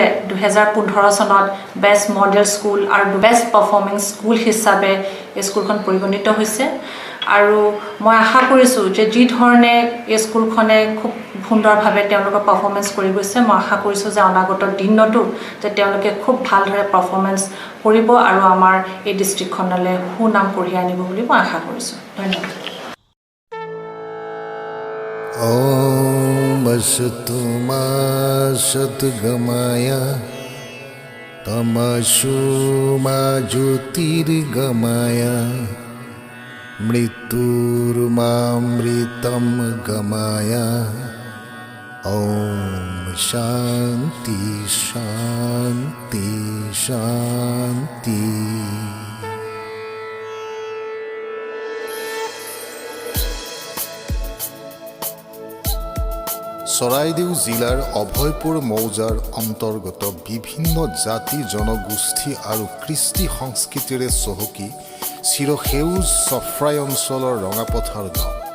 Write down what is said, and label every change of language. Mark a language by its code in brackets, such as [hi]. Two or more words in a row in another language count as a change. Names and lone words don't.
[as] 2015 চনত [en] best model school [as] আৰু [en] best performing school [as] হিচাপে এই স্কুলখন পৰিগণিত হৈছে আৰু মই আশা কৰিছোঁ যে যি ধৰণে এই স্কুলখনে খুব সুন্দৰভাৱে তেওঁলোকৰ পাৰফৰ্মেঞ্চ কৰি গৈছে মই আশা কৰিছোঁ যে অনাগত দিনতো যে তেওঁলোকে খুব ভালদৰে পাৰফৰ্মেঞ্চ কৰিব আৰু আমাৰ এই ডিষ্ট্ৰিক্টখনলৈ সুনাম কঢ়িয়াই আনিব বুলি মই আশা কৰিছোঁ ধন্যবাদ [sa] ॐ असतु मा सद्गमय तमसु मा ज्योतिर्गमय मृत्युर्मामृतं गमय ॐ शान्ति शान्ति शान्ति [as] চৰাইদেউ জিলাৰ অভয়পুৰ মৌজাৰ অন্তৰ্গত বিভিন্ন জাতি জনগোষ্ঠী আৰু কৃষ্টি সংস্কৃতিৰে চহকী চিৰসেউজ চফ্ৰাই অঞ্চলৰ ৰঙাপথাৰ গাঁও